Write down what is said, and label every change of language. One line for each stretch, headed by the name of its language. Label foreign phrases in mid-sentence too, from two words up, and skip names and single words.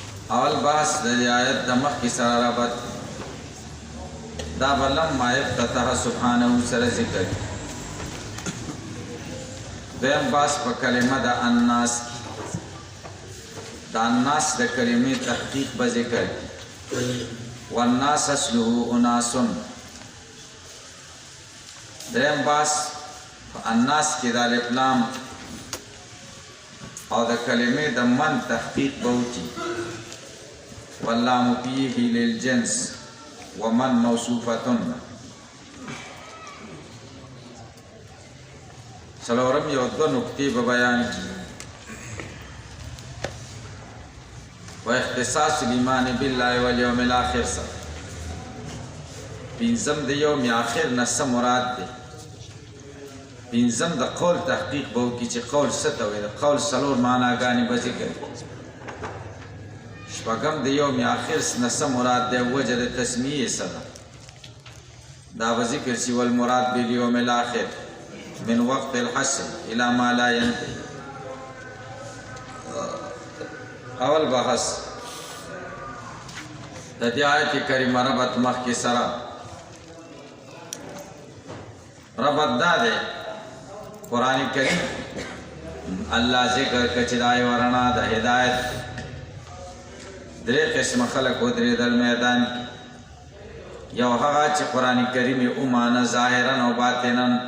Pashto: اول بحث د آیت د مخکې سره ربط دا بلما
Arabic: افتتح سبحانه
Pashto: سره ذکر دویم بحث په کلمه د الناس د الناس د کلمې تحقیق به ذکر
Arabic: والناس اصله اناس
Pashto: دریم بحث په الناس کې د الف لام او د کلمې د من تحقیق به وکړي
Arabic: واللام فيه للجنس ومن موصوفة
Pashto: څلورم یو دوه نکتې به بیان کړي
Arabic: و اختصاص الایمان بالله والیوم الاخر
Pashto: سره پنځم د یوم آخر نه څه مراد دی پنځم د قول تحقیق به وکړي چې قول څه ته وایي د قول څلور معناګانې به ذکر کړي شپږم د یوم آخر نه څه مراد دی وجه د تسمیې څه ده دا به ذکر شي
Arabic: والمراد بالیوم الاخر من وقت الحشر الى ما لا ينتهي
Pashto: اول بحث د دې آیت کریمه ربط مخکې سره ربط دا دی قرآن کریم الله ذکر کړي چې د ورنا د هدایت درې قسم خلق ودرېدل میدان یو هغه چې قرآن کریم یې ومانه ظاهرا او باطنا